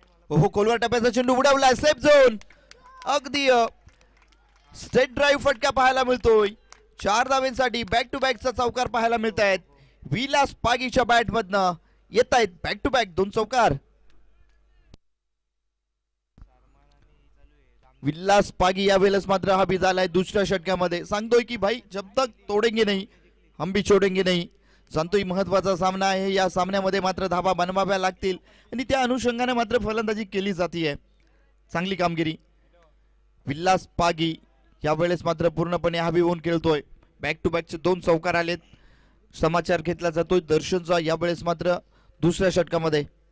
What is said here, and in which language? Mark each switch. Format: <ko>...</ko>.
<mr>ओहो कोलवा टप्प्याचा चेंडू उडवला सेफ झोन. अगदी स्ट्रेट ड्राईव्ह फटका पाहायला मिळतोय 4 धाब्यांसाठी. बॅक टू बॅकचा चौकार पाहायला मिळत आहेत. विलास पागीच्या बॅट मधनं येत आहेत बॅक टू बॅक 2 चौकार. विलास पागी यावेळेस मात्र हबी झालाय दुसऱ्या षटकामध्ये. सांगतोय की</mr> <hi>भाई जब तक तोडेंगे नहीं हम भी छोडेंगे नहीं.</hi> <mr>सांगतोय महत्वाचा सामना आहे. या सामन्यामध्ये मात्र धाबा बनवाव्या लागतील आणि त्या अनुषंगाने मात्र फलंदाजी केली जाते. चांगली कामगिरी. विलास पागी यावेळेस मात्र पूर्णपणे हवी होऊन खेळतोय. बॅक टू बॅकचे 2 चौकार आलेत. समाचार घेतला जातोय दर्शनचा यावेळेस मात्र दुसऱ्या षटकामध्ये.</mr>